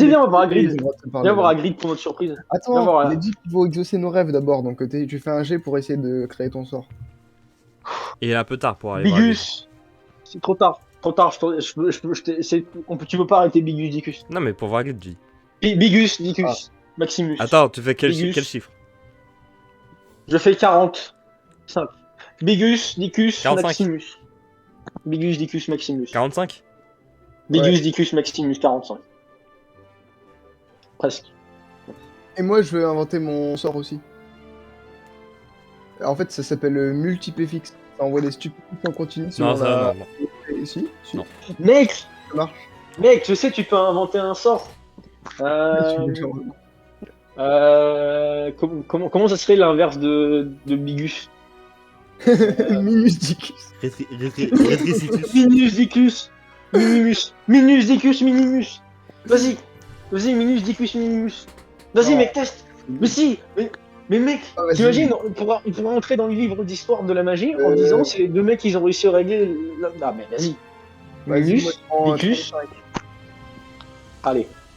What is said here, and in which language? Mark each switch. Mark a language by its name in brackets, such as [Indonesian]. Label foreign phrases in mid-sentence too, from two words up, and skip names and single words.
[French] viens, on va voir Hagrid. Ils ont le droit de se parler, Viens voir là. Hagrid pour notre surprise. Viens Attends, voir, il a dit qu'il faut exaucer nos rêves d'abord, donc tu fais un jet pour essayer de créer ton sort. Et il est un peu tard pour aller voir Aglid. Bigus. C'est trop tard. Trop tard, tu peux pas arrêter Bigus Dicus. Non mais pour voir Aglid, je dis. Bigus Dicus. Maximus. Attends, tu fais quel Bigus. chiffre? Je fais 45. Bigus Dicus 45. Maximus. Bigus Dicus Maximus. 45? Bigus Dicus Maximus 45. Presque. Et moi, je veux inventer mon sort aussi. En fait, ça s'appelle multipéfix. Ça envoie des stupidités en continu sur Non, ça, la... non. Si. Non. Mec, Ça marche. mec, je sais, tu peux inventer un sort. Comment ça serait l'inverse de Bigus? Minus Dicus. Rétricitus. Minus Dicus. Minimus. Minus Dicus Minimus. Vas-y. Vas-y, Minus Dicus Minimus. Vas-y, Non. mec, teste. Mais si. Mais mec, Ah, vas-y. t'imagines, on pourra entrer dans le livre d'histoire de la magie en Euh. disant c'est les deux mecs qui ont réussi à régler. Ah, mais vas-y. Vas-y, Minus moi, je prends Dicus. 35. Allez.